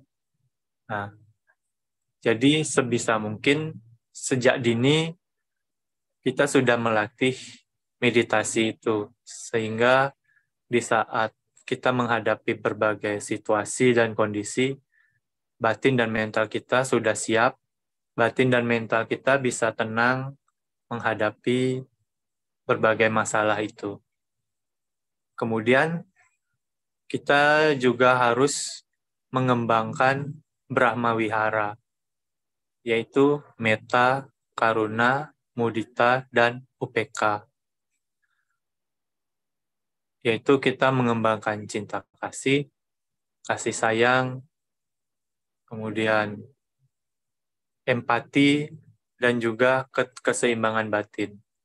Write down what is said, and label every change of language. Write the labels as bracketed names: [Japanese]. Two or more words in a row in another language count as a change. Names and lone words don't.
[Indonesian] Nah, jadi sebisa mungkin sejak dini kita sudah melatih meditasi itu, sehingga di saat kita menghadapi berbagai situasi dan kondisi, batin dan mental kita sudah siap, batin dan mental kita bisa tenang menghadapi berbagai masalah itu. Kemudian kita juga harus mengembangkan Brahma Wihara, yaitu [Pali] metta, karuna, mudita, [Indonesian] dan upeka. Yaitu kita mengembangkan cinta kasih, kasih sayang, kemudian empati, dan juga keseimbangan batin.